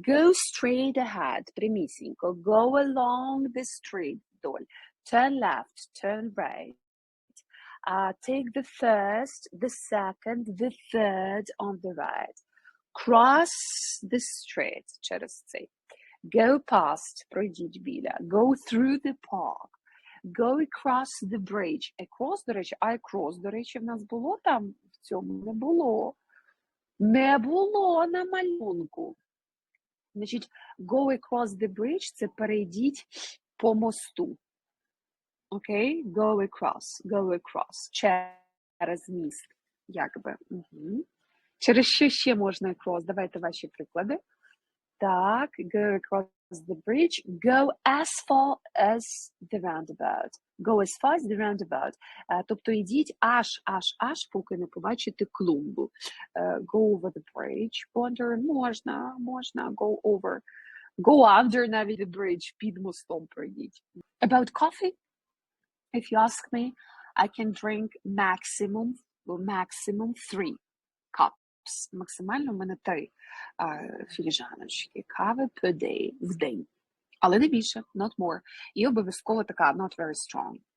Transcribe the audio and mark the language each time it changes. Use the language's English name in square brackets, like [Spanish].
[English] Go straight ahead, [Ukrainian] прямісінько. [English] Go along the street, [Ukrainian] вдоль. [English] Turn left, turn right. Take the first, the second, the third on the right. Cross the street, [Ukrainian] через цей. [English] Go past, [Ukrainian] пройдіть біля. [English] Go through the park. Go across the bridge. [Ukrainian] Across, до речі, I cross, до речі, в нас було там? В цьому не було. Не було на малюнку. Значить, [English] go across the bridge [Ukrainian] – це перейдіть по мосту. Окей? [English] Go across. [Ukrainian] Через міст. Якби. Угу. Через що ще можна across? Давайте ваші приклади. [English] Так, go across the bridge. Go as far as the roundabout. Go as far as the roundabout. [Ukrainian] Тобто йдіть аж, поки не побачите клумбу. [English] Go over the bridge. Wander [Ukrainian] можна. [English] Go over. Go under [Ukrainian] навіть [English] the bridge. [Ukrainian] Під мостом пройдіть. [English] About coffee. If you ask me, I can drink maximum 3 cups. [Ukrainian] Максимально в мене 3 філіжаночки кави [English] per day, [Ukrainian] в день. Але не більше, [English] not more. [Ukrainian] І обов'язково така [English] not very strong.